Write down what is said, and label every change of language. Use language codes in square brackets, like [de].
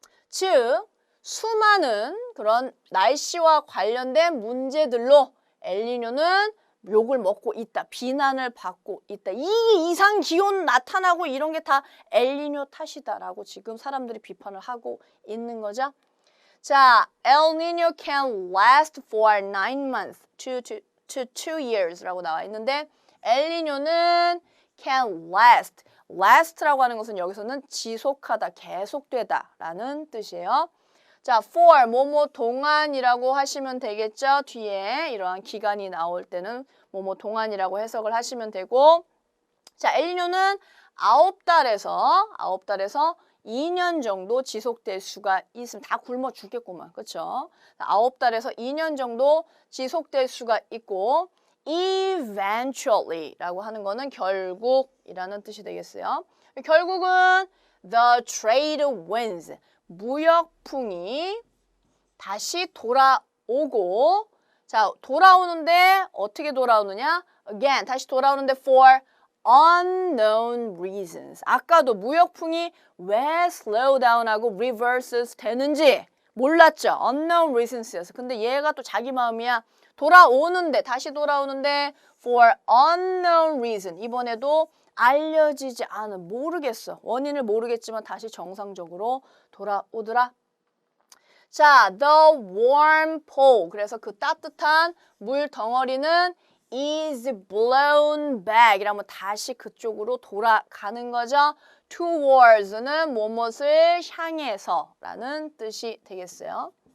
[ko] 즉, 수많은 그런 날씨와 관련된 문제들로 엘니뇨는 욕을 먹고 있다. 비난을 받고 있다. 이 이상 기온 나타나고 이런 게 다 엘니뇨 탓이다라고 지금 사람들이 비판을 하고 있는 거죠. [en] 자, El Nino can last for 9 months to 2 years [ko] 라고 나와 있는데 엘니뇨는 [en] can last. [ko] last라고 하는 것은 여기서는 지속하다, 계속되다라는 뜻이에요. 자, for 뭐뭐 동안이라고 하시면 되겠죠. 뒤에 이러한 기간이 나올 때는 뭐뭐 동안이라고 해석을 하시면 되고, 자, 엘니뇨는 9달에서 2년 정도 지속될 수가 있습니다. 다 굶어 죽겠구만, 그렇죠? 9달에서 2년 정도 지속될 수가 있고, eventually라고 하는 거는 결국이라는 뜻이 되겠어요. 결국은 [en] the trade winds, [ko] 무역풍이 다시 돌아오고, 자, 돌아오는데 어떻게 돌아오느냐? [en] Again, [ko] 다시 돌아오는데 [en] for unknown reasons. [ko] 아까도 무역풍이 왜 [en] slow down [ko] 하고 [en] reverses [ko] 되는지 몰랐죠? [en] unknown reasons였어. [ko] 근데 얘가 또 자기 마음이야. 다시 돌아오는데 [en] for unknown reason. [ko] 이번에도 알려지지 않은, 모르겠어. 원인을 모르겠지만 다시 정상적으로 돌아오더라. [en] 자, the warm pole. [ko] 그래서 그 따뜻한 물 덩어리는 [en] is blown back. [ko] 이라면 다시 그쪽으로 돌아가는 거죠. towards는 무엇을 향해서 라는 뜻이 되겠어요.